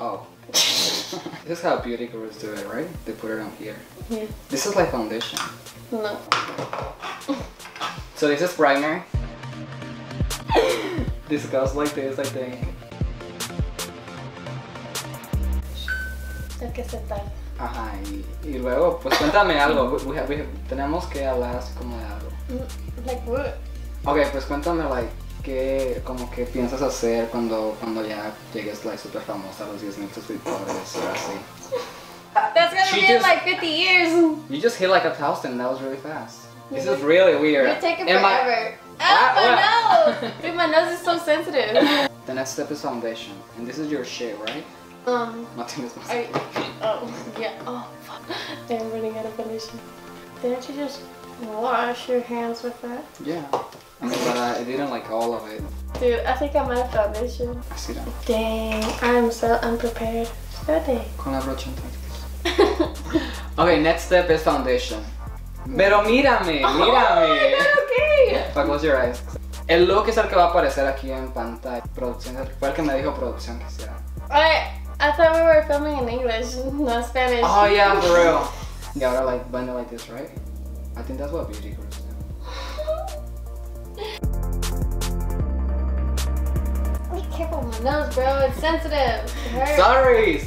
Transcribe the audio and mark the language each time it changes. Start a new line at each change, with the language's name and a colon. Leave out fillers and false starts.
English: Oh. This is how beauty gurus do it, right? They put it on here. Yeah. This is like foundation. No. So this is primer. This goes like this, I think.
Spanish: Hay que aceptar. Ajá, y luego, pues cuéntame algo. Tenemos que hablar así como de algo.
English: Like what?
Spanish: Ok, pues cuéntame, like, ¿qué, como que piensas hacer cuando ya llegues, like, super famosa a los 10,000 suscriptores o así?
English: That's gonna be in like 50 years. You just hit like 1,000, that was really fast. This is really weird. You're taking And forever. My nose! Dude, my nose is so sensitive. The next step is foundation. And this is your shade, right? Nothing is oh, yeah. Oh, fuck. I'm running out of foundation. Didn't you just wash your hands with that? Yeah. I mean, but I didn't like all of it. Dude, I think I'm out of foundation. I see that. Dang, I'm so unprepared.
Spanish: Espérate. Con la brocha entonces.
English: Okay, next step is foundation.
Spanish: Pero mírame, mírame.
English: Okay. Close your eyes.
Spanish: El look es el que va a aparecer aquí en pantalla. Producción, fue el que me dijo producción que hiciera.
English: I thought we were filming in English, not Spanish. Oh yeah, for real. Yeah, ahora like blend it like this, right? I think that's what beauty gurus do. Be careful with my nose, bro. It's sensitive. It hurts.